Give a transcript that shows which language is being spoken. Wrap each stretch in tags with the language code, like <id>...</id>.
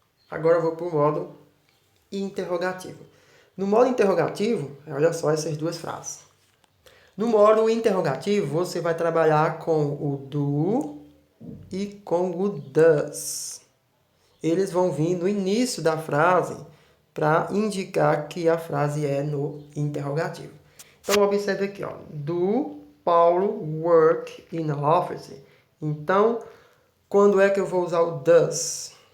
<pt>Agora eu vou para o modo interrogativo. No modo interrogativo, olha só essas duas frases. No modo interrogativo, você vai trabalhar com o do e com o does. Eles vão vir no início da frase para indicar que a frase é no interrogativo. Então, observe aqui, ó.</pt> <en>Do Paulo work in the office?</en> <pt>Então, quando é que eu vou usar o does?</pt>